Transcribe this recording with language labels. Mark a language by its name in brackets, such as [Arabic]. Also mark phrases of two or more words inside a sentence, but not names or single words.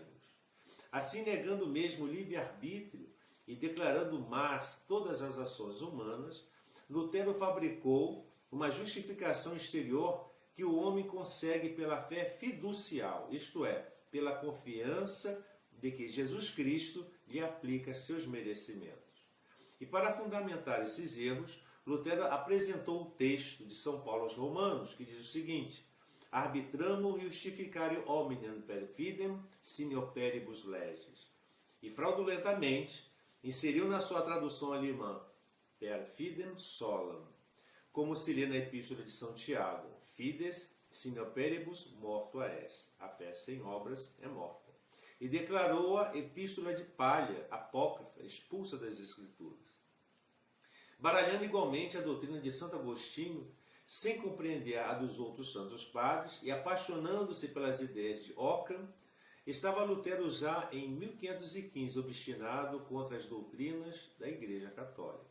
[Portuguese] Assim, negando mesmo o livre-arbítrio e declarando más todas as ações humanas, Lutero fabricou uma justificação exterior que o homem consegue pela fé fiducial, isto é, pela confiança de que Jesus Cristo lhe aplica seus merecimentos. E para fundamentar esses erros, Lutero apresentou o texto de São Paulo aos Romanos, que diz o seguinte: [Latin] arbitramur justificare hominem per fidem sine operibus legis. [Portuguese] E fraudulentamente inseriu na sua tradução alemã [Latin] per fidem solam, [Portuguese] como se lê na Epístola de São Tiago: [Latin] fides sine operibus mortua est. [Portuguese] A fé sem obras é morta. E declarou-a epístola de palha, apócrifa, expulsa das Escrituras. Baralhando igualmente a doutrina de Santo Agostinho, sem compreender a dos outros santos padres e apaixonando-se pelas ideias de Ockham, estava Lutero já em 1515 obstinado contra as doutrinas da Igreja Católica.